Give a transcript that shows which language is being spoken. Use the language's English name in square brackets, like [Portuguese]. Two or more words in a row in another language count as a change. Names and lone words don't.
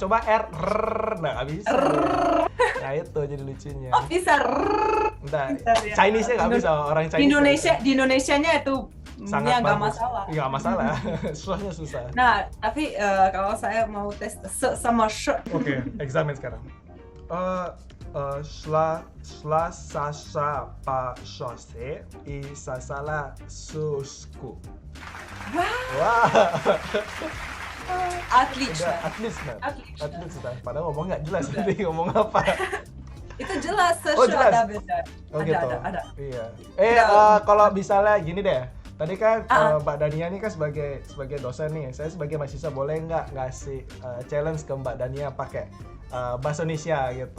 [Indonesian] Coba r, nah nggak bisa. Nah itu jadi lucunya. Oh, bisa. Nah, Bentar ya. Chinese-nya nggak bisa, orang Chinese. Di Indonesianya itu sangat ya nggak bagus. masalah. Iya nggak masalah, sh-nya susah. Nah, tapi kalau saya mau tes s sama sh. Oke, examen sekarang. [Russian] Шла Саша по шоссе и сосала сушку. [Indonesian] Wah, [Russian] Отлично. [Indonesian] udah [Russian] Отлично. [Indonesian] atlet sudah. Padahal ngomong nggak jelas tadi ngomong apa. Itu jelas Oh, sh jelas. ada beda. Oh gitu. Ada. Iya. Ada. Kalau misalnya gini deh. Tadi kan Ah. Mbak Dania nih kan sebagai dosen nih. Saya sebagai mahasiswa boleh nggak ngasih challenge ke Mbak Dania pakai bahasa Indonesia gitu.